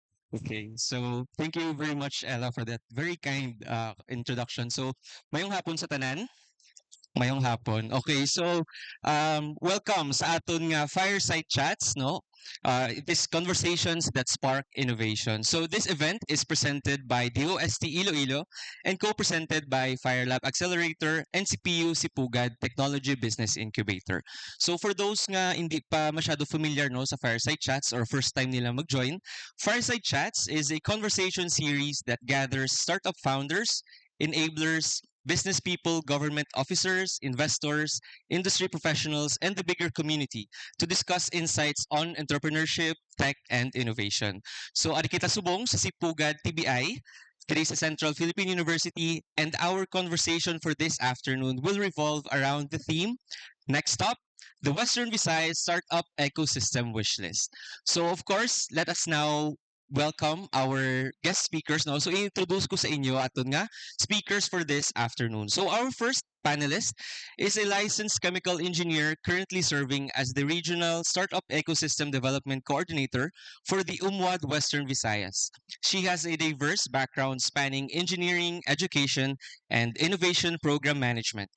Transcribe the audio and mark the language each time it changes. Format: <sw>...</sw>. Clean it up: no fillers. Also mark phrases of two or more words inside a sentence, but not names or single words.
<en>Okay, so thank you very much, Ella, for that very kind introduction. So,</en> <hil>mayong hapon sa tanan. Mayong hapon.</hil> <en>Okay, so welcome</en> <hil>sa aton nga Fireside Chats, no?</hil> <en>It is conversations that spark innovation. So this event is presented by DOST Iloilo and co-presented by FyrLab Accelerator and CPU CPUGAD Technology Business Incubator. So for those</en> <hil>nga hindi pa masyado</hil> <en>familiar</en> <hil>no sa</hil> <en>Fireside Chats or first time</en> <hil>nila mag-join,</hil> <en>Fireside Chats is a conversation series that gathers startup founders, enablers, business people, government officers, investors, industry professionals, and the bigger community to discuss insights on entrepreneurship, tech, and innovation. So,</en> <hil>ari kita subong sa</hil> <en>Sipugad TBI, today sa Central Philippine University, and our conversation for this afternoon will revolve around the theme, next stop, the Western Visayas Startup Ecosystem Wishlist. So, of course, let us now welcome our guest speakers.</en> <hil>No? So, introduce ko sa inyo aton nga speakers</hil> <en>for this afternoon. So our first panelist is a licensed chemical engineer currently serving as the Regional Startup Ecosystem Development Coordinator for the UMWAD Western Visayas. She has a diverse background spanning engineering, education, and innovation program management.</en>